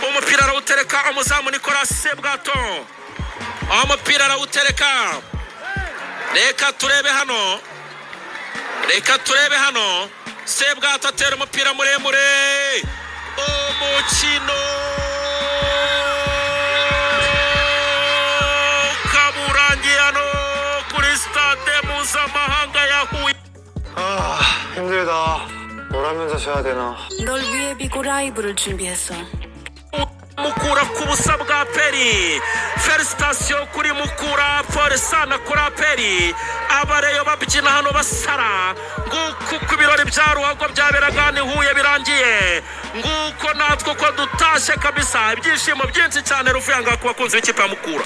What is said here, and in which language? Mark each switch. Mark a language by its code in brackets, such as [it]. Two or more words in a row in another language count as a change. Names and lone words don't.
[rw] umupira arawutereka umuzamu Nicolas Sebwato umupira arawutereka reka turebe hano Sebwato atera umupira muremure umukino kaburangiye hano kuri stade mpuzamahanga ya Huye. [ko] 힘들다. 놀아면서 쉬어야 되나. 널 위해 비고 라이브를 준비했어. [rw] Mukura ku busa bwa Peri Felicitation kuri Mukura Foresana kuri Peri abareyo babyina hano basara nguko ku birori bya Ruhago byaberaga ni Huye birangiye nguko natwe ko dutashe kabisa ibyishimo byinshi cyane Rufyanga ku bakunzi b'ikipe ya Mukura